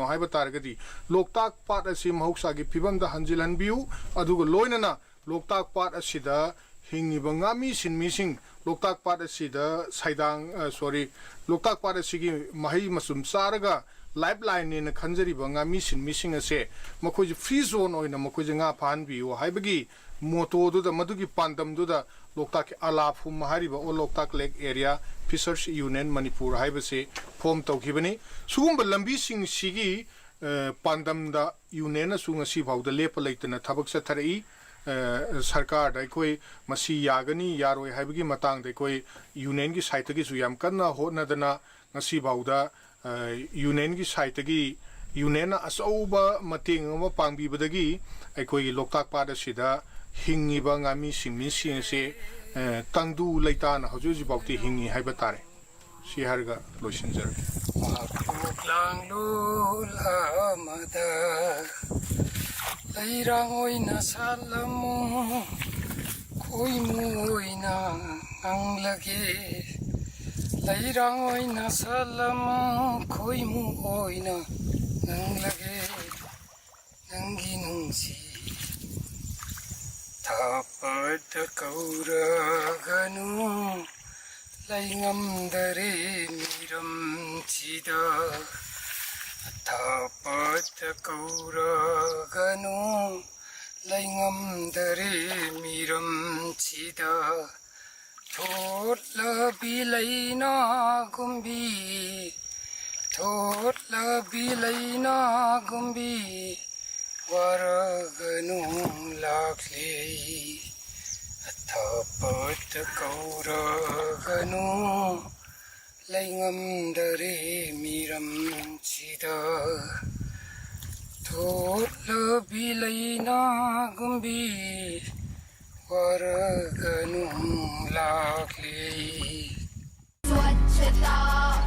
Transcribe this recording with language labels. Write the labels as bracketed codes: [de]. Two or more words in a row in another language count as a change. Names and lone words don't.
[mni] haiba targadi loktak pat asi mahoksa gi pibam da hanjilan biu adugo loinana loktak pat asida hingiba ngami sinmi sing loktak pat asida saidang loktak pat asigi mahi masum saraga lifeline in khanjari banga mi sing ase makoi [en] free zone [mni] oina makoi nga phan bi o haibagi moto do da madugi pandam do da loktak alafu mahari ba o loktak [en] lake area fishers union [mni] manipur haiba se form tawkibani sugumba lambi sing sigi pandam da union sunga si bawda lepa leitana thabak sa tharai sarkar dai koi masi yagani yaroi haibagi matang dai koi union gi site gi su yam kanna hona dana ngasi bawda union gi site gi union asauba mating ma pangbi badagi aikoi loktak pada sida hingi ba ngami singmi sing se tangdu leitana hoju ji bawti hingi haiba tare si harga loisinjar lang lula mada lairang oy na salamu koi mu oy na ang lagi lairang oy na salamu koi mu oy na ang lagi nang ginungsi tapat kaura ganu laingam dare miram chida tapat kaura ganu laingam dare miram chida thot la bilaina gumbi thot la bilaina gumbi waraganu lakle tapat kaura ganu laingam dare miram chida thot la bilaina gumbi waraganu lakle [hi] स्वच्छता